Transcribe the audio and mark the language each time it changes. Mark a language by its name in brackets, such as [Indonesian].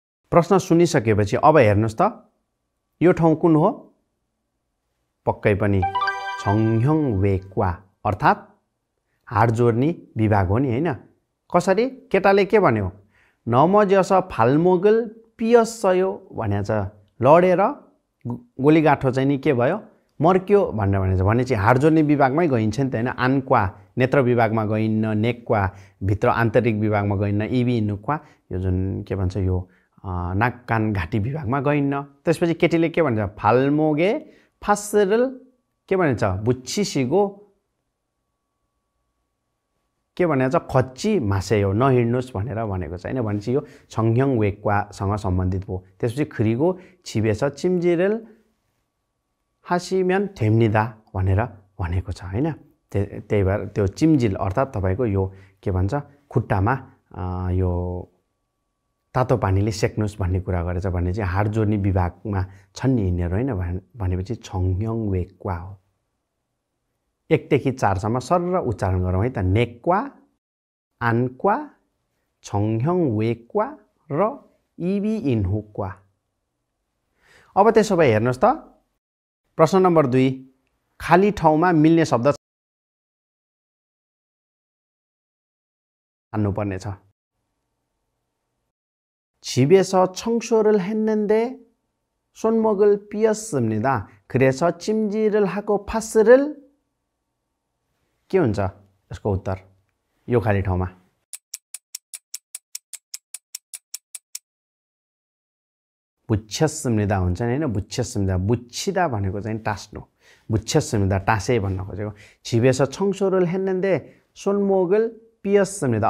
[Nepali] प्रश्न सुनिसकेपछि अब हेर्नुस् त। यो ठाउँ कुन हो? पक्कै पनि 정형외과 अर्थात् हाड जोड्ने विभाग हो नि हैन। कसरी? केटाले के भन्यो? [Korean] 넘어져서 발목을 삐었어요 [Nepali] भनेछ। लडेर गोलीगाठो चाहिँ नि के भयो? मर्क्यो भनेर भनेछ। भने चाहिँ हाड जोड्ने विभागमै गइन्छ नि त हैन। आन्क्वा नेत्र विभागमा गइन्न, नेक्वा भित्र आन्तरिक विभागमा गइन्न, इबी नुक्वा यो जुन के भन्छ यो नाक कान घाँटी विभागमा गइन्न। त्यसपछि केटीले के भन्छ? [Korean] 발목에 파스를 [Nepali] के भन्छ? [Korean] 붙이시고 [Nepali] के भनेछ? [Korean] 걷지 마세요. [Nepali] नहिड्नुस् भनेर भनेको छ हैन। भनेपछि यो 정형외과सँग सम्बन्धित भयो। त्यसपछि [Korean] 그리고 집에서 찜질을 하시면 됩니다 [Nepali] भनेर भनेको छ हैन। त्यही भएर त्यो चिम्जिल अर्थात् तपाईको यो के भन्छ? खुट्टामा यो तातो पानीले सेक्नुस् भन्ने कुरा गरेछ। भने चाहिँ हाड जोड्ने विभागमा छन् नि यिनीहरु हैन। भनेपछि 정형외과 हो। 1 देखि 4 सम्म सरर उच्चारण गरौँ है त। नेक्वा, आन्क्वा, 정형외과 र इबीइन्हुक्वा। अब त्यसो भए हेर्नुस् त। प्रश्न नम्बर 2 खाली ठाउँमा मिल्ने शब्द छान्नु पर्ने छ। [Korean] 집에서 청소를 했는데 손목을 삐었습니다. 그래서 찜질을 하고 파스를 [Nepali] के हुन्छ यसको उत्तर? यो खाली ठाउँमा [Korean] 붙였습니다 [Nepali] हुन्छ नि हैन। [Korean] 붙였습니다 붙이다 [Nepali] भनेको चाहिँ टास्नु। [Korean] 붙였습니다 [Nepali] टासे भन्न खोजेको। [Korean] 집에서 청소를 했는데 손목을 삐었습니다।